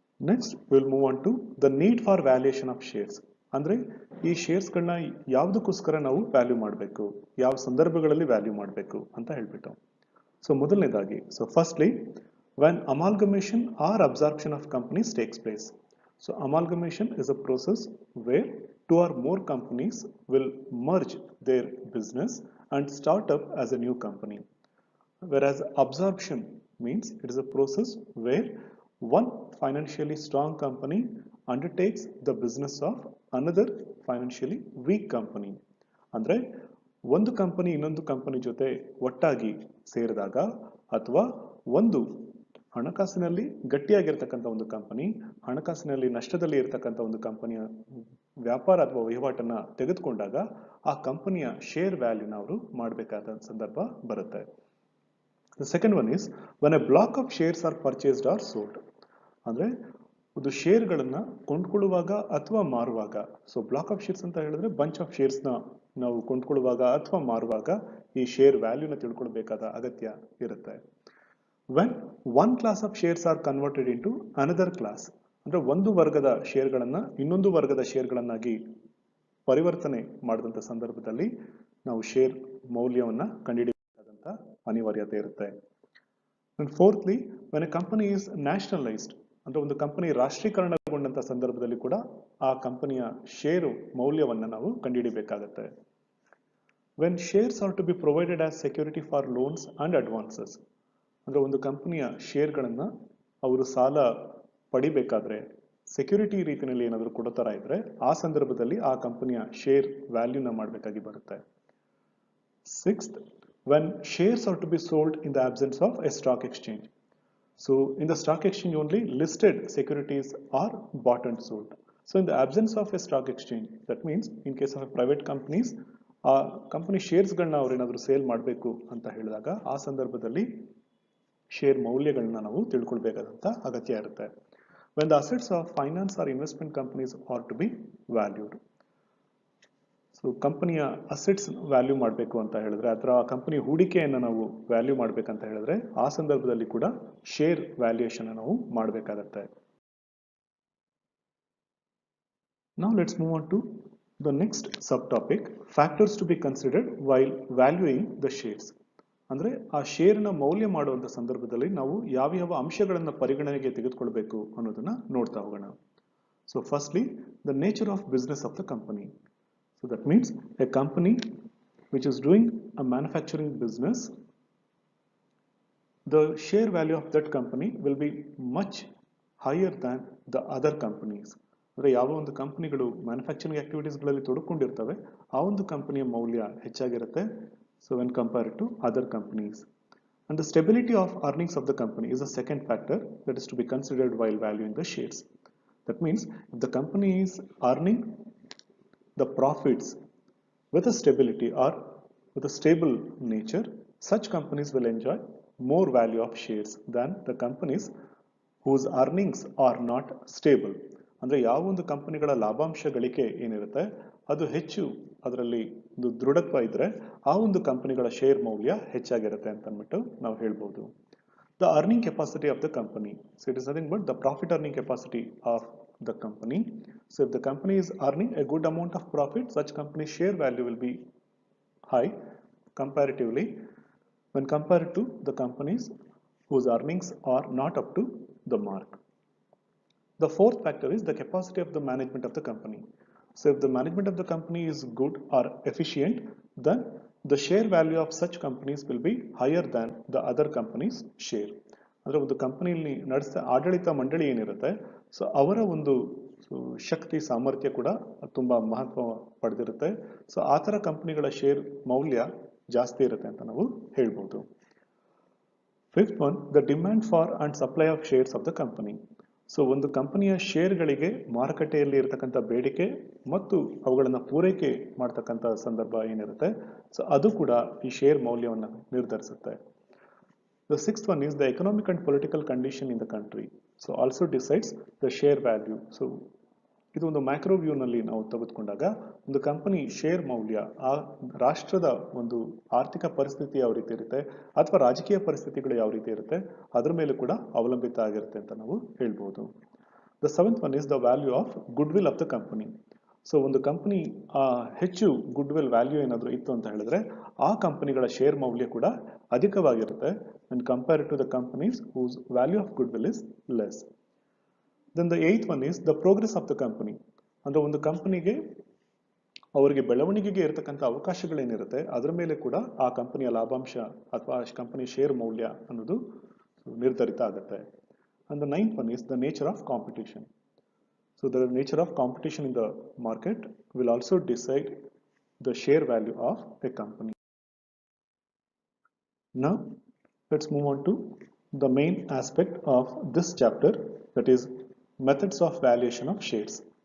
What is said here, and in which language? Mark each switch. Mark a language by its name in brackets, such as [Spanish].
[English] Next will move on to the need for valuation of shares. [Kannada] ಅಂದ್ರೆ ಈ ಶೇರ್ಸ್ಗಳನ್ನ ಯಾವುದಕ್ಕೋಸ್ಕರ ನಾವು value ಮಾಡಬೇಕು, ಯಾವ ಸಂದರ್ಭಗಳಲ್ಲಿ ವ್ಯಾಲ್ಯೂ ಮಾಡಬೇಕು ಅಂತ ಹೇಳ್ಬಿಟ್ಟು. ಸೊ ಮೊದಲನೇದಾಗಿ, [English] So firstly when amalgamation or absorption of companies takes place. So amalgamation is a process where 2 or more companies will merge their business and start up as a new company. Whereas absorption means it is a process where one financially strong company undertakes the business of another financially weak company. [Kannada] ಅಂದ್ರೆ ಒಂದು company ಇನ್ನೊಂದು company ಜೊತೆ ಒಟ್ಟಾಗಿ ಸೇರಿದಾಗ ಅಥವಾ ಒಂದು ಹಣಕಾಸಿನಲ್ಲಿ ಗಟ್ಟಿಯಾಗಿರ್ತಕ್ಕಂಥ ಒಂದು ಕಂಪನಿ ಹಣಕಾಸಿನಲ್ಲಿ ನಷ್ಟದಲ್ಲಿ ಇರತಕ್ಕಂಥ ಒಂದು ಕಂಪನಿಯ ವ್ಯಾಪಾರ ಅಥವಾ ವಹಿವಾಟನ್ನ ತೆಗೆದುಕೊಂಡಾಗ ಆ ಕಂಪನಿಯ ಶೇರ್ ವ್ಯಾಲ್ಯೂನ ಅವರು ಮಾಡಬೇಕಾದ ಸಂದರ್ಭ ಬರುತ್ತೆ. [English] The second one is when a block of shares are purchased or sold. [Kannada] ಅಂದ್ರೆ ಒಂದು ಶೇರ್ಗಳನ್ನ ಕೊಂಡ್ಕೊಳ್ಳುವಾಗ ಅಥವಾ ಮಾರುವಾಗ, ಸೊ ಬ್ಲಾಕ್ ಆಫ್ ಶೇರ್ಸ್ ಅಂತ ಹೇಳಿದ್ರೆ ಬಂಚ್ ಆಫ್ ಶೇರ್ಸ್ನ ನಾವು ಕೊಂಡ್ಕೊಳ್ಳುವಾಗ ಅಥವಾ ಮಾರುವಾಗ ಈ ಶೇರ್ ವ್ಯಾಲ್ಯೂನ ತಿಳ್ಕೊಳ್ಬೇಕಾದ ಅಗತ್ಯ ಇರುತ್ತೆ. [English] when one class of shares are converted into another class, [Kannada] ಅಂದ್ರೆ ಒಂದು ವರ್ಗದ ಶೇರ್ಗಳನ್ನ ಇನ್ನೊಂದು ವರ್ಗದ ಶೇರ್ಗಳನ್ನಾಗಿ ಪರಿವರ್ತನೆ ಮಾಡಿದಂಥ ಸಂದರ್ಭದಲ್ಲಿ ನಾವು ಶೇರ್ ಮೌಲ್ಯವನ್ನ ಕಂಡುಹಿಡಿಯಬೇಕಾದಂಥ ಅನಿವಾರ್ಯತೆ ಇರುತ್ತೆ. [English] And fourthly, when a company is nationalized, [Kannada] ಅಂದ್ರೆ ಒಂದು ಕಂಪನಿ ರಾಷ್ಟ್ರೀಕರಣಗೊಂಡಂತ ಸಂದರ್ಭದಲ್ಲಿ ಕೂಡ ಆ ಕಂಪನಿಯ ಷೇರು ಮೌಲ್ಯವನ್ನ ನಾವು ಕಂಡುಹಿಡಿಯಬೇಕಾಗತ್ತೆ. [English] when shares are to be provided as security for loans and advances, [Kannada] ಅಂದ್ರೆ ಒಂದು ಕಂಪನಿಯ ಶೇರ್ಗಳನ್ನ ಅವರು ಸಾಲ ಪಡಿಬೇಕಾದ್ರೆ ಸೆಕ್ಯೂರಿಟಿ ರೀತಿಯಲ್ಲಿ ಏನಾದರೂ ಕೊಡೋ ತರ ಇದ್ರೆ ಆ ಸಂದರ್ಭದಲ್ಲಿ ಆ ಕಂಪನಿಯ ಶೇರ್ ವ್ಯಾಲ್ಯೂನ ಮಾಡಬೇಕಾಗಿ ಬರುತ್ತೆ. [English] Sixth, when shares are to be sold in the absence of a stock exchange. So in the stock exchange only listed securities are bought and sold. So in the absence of a stock exchange, that means in case of a private companies, [Kannada] ಆ company ಶೇರ್ಸ್ಗಳನ್ನ ಅವ್ರು ಏನಾದರೂ sale ಮಾಡಬೇಕು ಅಂತ ಹೇಳಿದಾಗ ಆ ಸಂದರ್ಭದಲ್ಲಿ share ಮೌಲ್ಯಗಳನ್ನ ನಾವು ತಿಳ್ಕೊಳ್ಬೇಕಾದಂತ ಅಗತ್ಯ ಇರುತ್ತೆ. [English] When the assets of finance or investment companies are to be valued. [Kannada] So ಕಂಪನಿಯ ಅಸೆಟ್ಸ್ ವ್ಯಾಲ್ಯೂ ಮಾಡಬೇಕು ಅಂತ ಹೇಳಿದ್ರೆ ಅಥವಾ ಕಂಪನಿ ಹೂಡಿಕೆಯನ್ನು ನಾವು ವ್ಯಾಲ್ಯೂ ಮಾಡಬೇಕಂತ ಹೇಳಿದ್ರೆ ಆ ಸಂದರ್ಭದಲ್ಲಿ ಕೂಡ ಶೇರ್ ವ್ಯಾಲ್ಯೂಯೇಷನ್ ನಾವು ಮಾಡಬೇಕಾಗತ್ತೆ. [English] Now let's move on to the next subtopic, factors to be considered while valuing the shares. [Kannada] ಅಂದ್ರೆ ಆ ಶೇರ್ನ ಮೌಲ್ಯ ಮಾಡುವಂತ ಸಂದರ್ಭದಲ್ಲಿ ನಾವು ಯಾವ ಅಂಶಗಳನ್ನು ಪರಿಗಣನೆಗೆ ತೆಗೆದುಕೊಳ್ಬೇಕು ಅನ್ನೋದನ್ನ ನೋಡ್ತಾ ಹೋಗೋಣ. [English] So firstly, the nature of business of the company. So that means a company which is doing a manufacturing business, the share value of that company will be much higher than the other companies. [Kannada] ಅಂದರೆ ಯಾವ ಒಂದು ಕಂಪನಿಗಳು manufacturing ಆಕ್ಟಿವಿಟೀಸ್ಗಳಲ್ಲಿ ತೊಡಕೊಂಡಿರ್ತವೆ ಆ ಒಂದು ಕಂಪನಿಯ ಮೌಲ್ಯ ಹೆಚ್ಚಾಗಿರುತ್ತೆ. [English] So when compared to other companies. And the stability of earnings of the company is a second factor that is to be considered while valuing the shares. That means if the company is earning the profits with a stability or with a stable nature, such companies will enjoy more value of shares than the companies whose earnings are not stable. [Kannada] ಅಂದರೆ ಯಾವ ಒಂದು ಕಂಪನಿಗಳ ಲಾಭಾಂಶ ಗಳಿಕೆ ಏನಿರುತ್ತೆ ಅದು ಹೆಚ್ಚು ಅದರಲ್ಲಿ ಒಂದು ದೃಢತ್ವ ಇದ್ರೆ ಆ ಒಂದು ಕಂಪನಿಗಳ ಶೇರ್ ಮೌಲ್ಯ ಹೆಚ್ಚಾಗಿರುತ್ತೆ ಅಂತ ಅಂದ್ಬಿಟ್ಟು ನಾವು ಹೇಳ್ಬೋದು. [English] The earning capacity of the company. So it is nothing but the profit earning capacity of the company. So if the company is earning a good amount of profit, such company's share value will be high comparatively when compared to the companies whose earnings are not up to the mark. The fourth factor is the capacity of the management of the company. So if the management of the company is good or efficient, then the share value of such companies will be higher than the other companies' share. [Kannada] ಅಂದರೆ ಒಂದು ಕಂಪನಿಯಲ್ಲಿ ನಡೆಸಿದ ಆಡಳಿತ ಮಂಡಳಿ ಏನಿರುತ್ತೆ so ಅವರ ಒಂದು ಶಕ್ತಿ ಸಾಮರ್ಥ್ಯ ಕೂಡ ತುಂಬಾ ಮಹತ್ವ ಪಡೆದಿರುತ್ತೆ. ಸೊ ಆ ಥರ ಕಂಪನಿಗಳ ಶೇರ್ ಮೌಲ್ಯ ಜಾಸ್ತಿ ಇರುತ್ತೆ ಅಂತ ನಾವು ಹೇಳ್ಬೋದು. [English] Fifth one, the demand for and supply of shares of the company. [Kannada] So ಒಂದು ಕಂಪನಿಯ ಶೇರ್ಗಳಿಗೆ ಮಾರುಕಟ್ಟೆಯಲ್ಲಿ ಇರತಕ್ಕಂಥ ಬೇಡಿಕೆ ಮತ್ತು ಅವುಗಳನ್ನು ಪೂರೈಕೆ ಮಾಡ್ತಕ್ಕಂಥ ಸಂದರ್ಭ ಏನಿರುತ್ತೆ ಸೊ ಅದು ಕೂಡ ಈ ಶೇರ್ ಮೌಲ್ಯವನ್ನು ನಿರ್ಧರಿಸುತ್ತೆ. [English] The sixth one is the economic and political condition in the country. So also decides the share value. [Kannada] So ಇದು ಒಂದು ಮ್ಯಾಕ್ರೋ ವ್ಯೂನಲ್ಲಿ ನಾವು ತೆಗೆದುಕೊಂಡಾಗ ಒಂದು ಕಂಪನಿ ಶೇರ್ ಮೌಲ್ಯ ಆ ರಾಷ್ಟ್ರದ ಒಂದು ಆರ್ಥಿಕ ಪರಿಸ್ಥಿತಿ ಯಾವ ರೀತಿ ಇರುತ್ತೆ ಅಥವಾ ರಾಜಕೀಯ ಪರಿಸ್ಥಿತಿಗಳು ಯಾವ ರೀತಿ ಇರುತ್ತೆ ಅದ್ರ ಮೇಲೆ ಕೂಡ ಅವಲಂಬಿತ ಆಗಿರುತ್ತೆ ಅಂತ ನಾವು ಹೇಳ್ಬೋದು. [English] The seventh one is the value of goodwill of the company. [Kannada] So ಒಂದು ಕಂಪನಿ ಹೆಚ್ಚು ಗುಡ್ ವಿಲ್ ವ್ಯಾಲ್ಯೂ ಏನಾದರೂ ಇತ್ತು ಅಂತ ಹೇಳಿದ್ರೆ ಆ ಕಂಪನಿಗಳ ಶೇರ್ ಮೌಲ್ಯ ಕೂಡ ಅಧಿಕವಾಗಿರುತ್ತೆ [English] when compared to the companies whose value of goodwill is less. Then the eighth one is the progress of the company. [Kannada] ಅಂದ್ರೆ ಒಂದು ಕಂಪನಿಗೆ ಅವರಿಗೆ ಬೆಳವಣಿಗೆಗೆ ಇರತಕ್ಕಂಥ ಅವಕಾಶಗಳೇನಿರುತ್ತೆ ಅದರ ಮೇಲೆ ಕೂಡ ಆ ಕಂಪನಿಯ ಲಾಭಾಂಶ ಅಥವಾ ಕಂಪನಿ ಶೇರ್ ಮೌಲ್ಯ ಅನ್ನೋದು ನಿರ್ಧರಿತ ಆಗುತ್ತೆ. [English] And the ninth one is the nature of competition. So the nature of competition in the market will also decide the share value of a company. Now let's move on to the main aspect of this chapter, that is methods of valuation of shares.